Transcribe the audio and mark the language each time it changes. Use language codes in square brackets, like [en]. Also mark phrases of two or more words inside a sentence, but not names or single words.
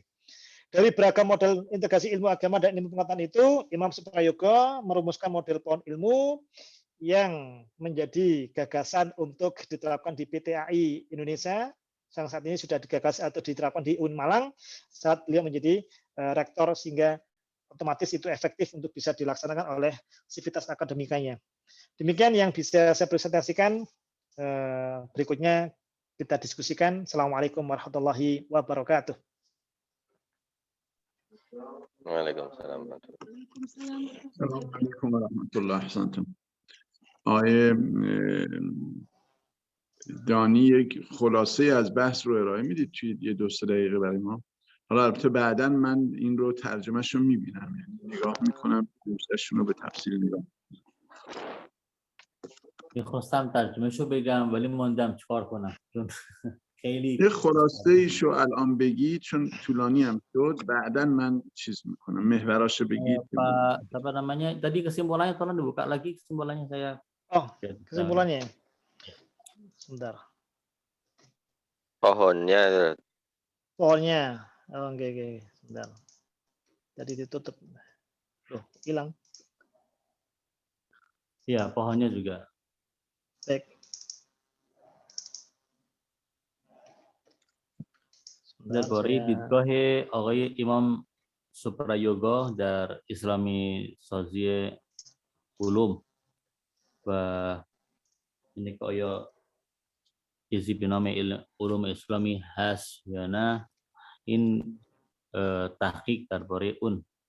[id] Dari beragam model integrasi ilmu agama dan ilmu pengetahuan itu, Imam Suprayoga merumuskan model pohon ilmu yang menjadi gagasan untuk diterapkan di PTAI Indonesia, yang saat ini sudah digagas atau diterapkan di UIN Malang saat beliau menjadi rektor, sehingga otomatis itu efektif untuk bisa dilaksanakan oleh sivitas akademikanya. Demikian yang bisa saya presentasikan. Berikutnya kita diskusikan. [ar] السلام عليكم ورحمة الله وبركاته. Waalaikumsalam. السلام عليكم ورحمة الله وبركاته. [fa] آقای دانی یک خلاصه از بحث رو ارائه میدید توی یه 2-3 دقیقه برای ما؟ حالا البته بعداً من این رو ترجمهش رو میبینم، یعنی نگاه میکنم دوستشون رو به تفصیل نگاه. میخواستم ترجمهشو بگم ولی موندم چیکار کنم چون خیلی یه خلاصه ایشو الان بگید چون طولانی هم شد، بعداً من چیز میکنم محوراشو بگید. [id] Pak apa namanya tadi kesimpulannya tolong dibuka lagi kesimpulannya saya. Kesimpulannya sebentar. Pohonnya oke, sebentar. Tadi ditutup. Loh, hilang. Iya, pohonnya juga. Baik. [fa] درباره دیدگاه آقای امام سوپرایوگا در اسلامی سازی علوم و اینه که آیا چیزی به نام علوم اسلامی هست یا نه، این تحقیق درباره اون.